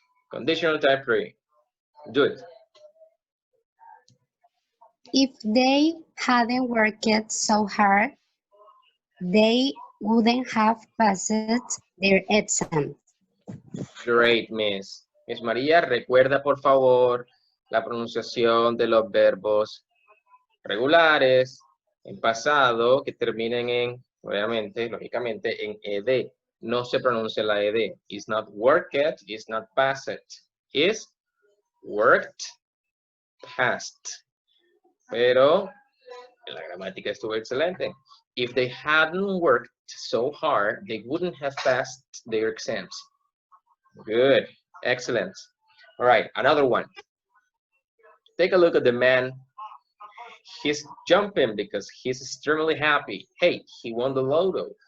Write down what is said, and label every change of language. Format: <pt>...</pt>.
<en>Conditional type 3. Do it. If they hadn't worked so hard, they wouldn't have passed their exam. Great, Miss.</en> <es>Miss María, recuerda por favor la pronunciación de los verbos regulares en pasado que terminen en, obviamente, lógicamente, en ed. No se pronuncia la ed.</es> <en>It's not worked, it's not passed. It's worked, past.</en> <es>Pero la gramática estuvo excelente.</es> <en>If they hadn't worked so hard, they wouldn't have passed their exams. Good, excellent. All right, another one. Take a look at the man. He's jumping because he's extremely happy. Hey, he won the lotto.</en>